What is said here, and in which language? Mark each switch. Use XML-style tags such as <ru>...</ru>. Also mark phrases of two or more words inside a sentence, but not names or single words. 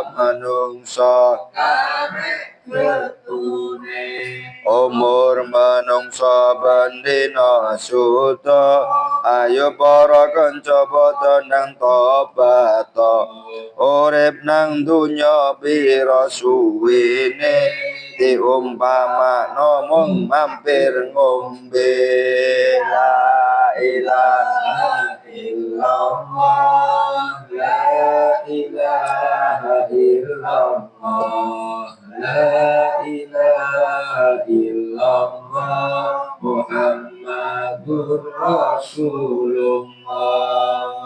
<jv>manungsa karek getune umur manungsa bendina suta ayo para kanca padha nang tobat urip nang dunya pira suwene diumpamakno mung mampir ngombe</jv> <ar>لا إله إلا الله لا إله إلا الله لا إله إلا الله محمد رسول الله.</ar>